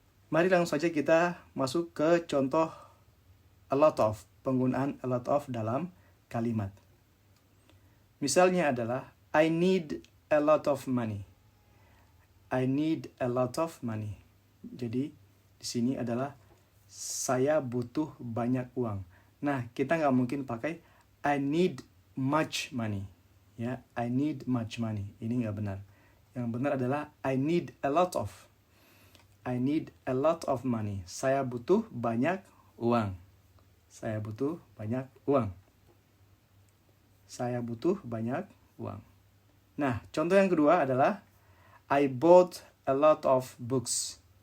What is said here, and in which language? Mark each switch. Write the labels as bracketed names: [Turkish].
[Indonesian] Mari langsung saja kita masuk ke contoh a lot of, penggunaan a lot of dalam kalimat. Misalnya adalah, [English] I need a lot of money. I need a lot of money. [Indonesian] Jadi di sini adalah saya butuh banyak uang. Nah, kita nggak mungkin pakai [English] I need much money. [Indonesian] Ya, [English] I need much money. [Indonesian] Ini nggak benar. Yang benar adalah [English] I need a lot of. I need a lot of money. [Indonesian] Saya butuh banyak uang. Saya butuh banyak uang. Saya butuh banyak uang. Nah, contoh yang kedua adalah [English] I bought a lot of books.